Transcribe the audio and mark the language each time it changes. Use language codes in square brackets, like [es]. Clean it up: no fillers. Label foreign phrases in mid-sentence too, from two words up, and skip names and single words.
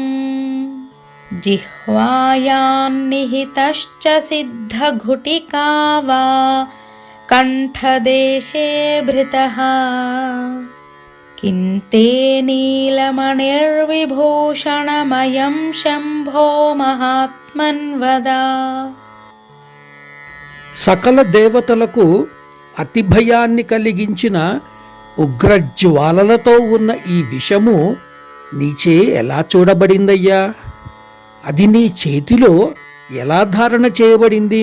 [sa] जिह्वायान्निहितश्च सिद्धघुटिका वा कण्ठदेशे भृतः किन्ते नीलमणिर्विभूषणमयं शम्भो महात्मन्वद। [te] సకల దేవతలకు అతి భయాన్ని కలిగించిన ఉగ్రజ్వాలలతో ఉన్న ఈ విషము నీచే ఎలా చూడబడిందయ్యా? అది నీ చేతిలో ఎలా ధారణ చేయబడింది?